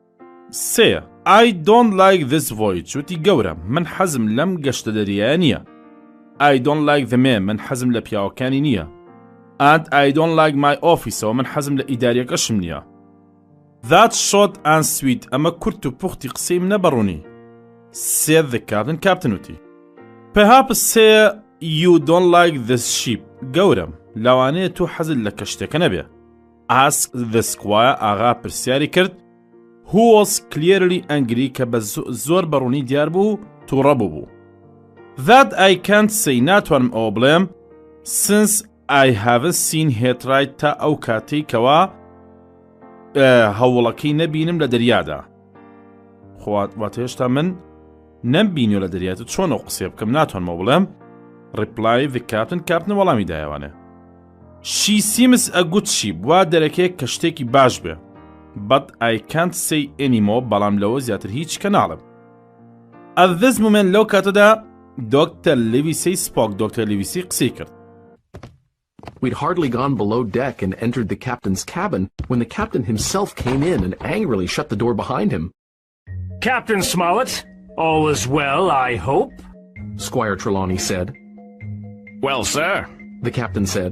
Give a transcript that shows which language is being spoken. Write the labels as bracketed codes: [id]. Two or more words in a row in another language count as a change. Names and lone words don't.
[en] سێ I don't like this voyage. [ckb] وتی گەورە من حەزم لەم گەشتە دەریایە نییە. [en] I don't like the men. [ckb] من حەزم لە پیاوەکانی نییە. [en] And I don't like my office. [ckb] و من حەزم لە ئیداریەکەشم نییە. [en] That's short and sweet. [ckb] ئەمە کورت و پوختی قسەی منە بەڕوونی. [en] said the captain. Captain وتی Perhaps say you don't like this ship. [ckb] گەورم لەوانەیە تۆ حەزت لە کەشتێکە نەبێ. [en] Asked the squire. [ckb] ئاغا پرسیاری کرد [en] who was clearly angry [ckb] کە بە زۆر بەڕوونی دیار بوو تووڕە بوو. [en] That I can't say. [ckb] ناتوانم ئەوە بڵێم [en] since I haven't seen her try [ckb] تا ئەو کاتەی کەوا هەوڵەکەی نەبینم لە دەریادا. واتە هێشتا من نەمبینیۆ لە دەریاتە چۆن ئەو قسێ بکەم ناتوانمەوە بڵێم. [en] Reply the captain. Captain [ckb] وەڵامی دایەوانێ [en] She seems a good ship. [ckb] وا دەرەکەی کە شتێکی باش بێ. [en] But I can't say anymore. [ckb] بەڵام لەوە زیاتر هیچ کە ناڵم. [en] At this moment [ckb] لەو کاتەدا [en] Dr. Livesey spoke. Dr. Livesey [ckb] قسەی کرد. [en] We'd hardly gone below deck and entered the captain's cabin when the captain himself came in and angrily shut the door behind him. Captain Smollett, all is well, I hope? Squire Trelawney said. Well, sir, the captain said.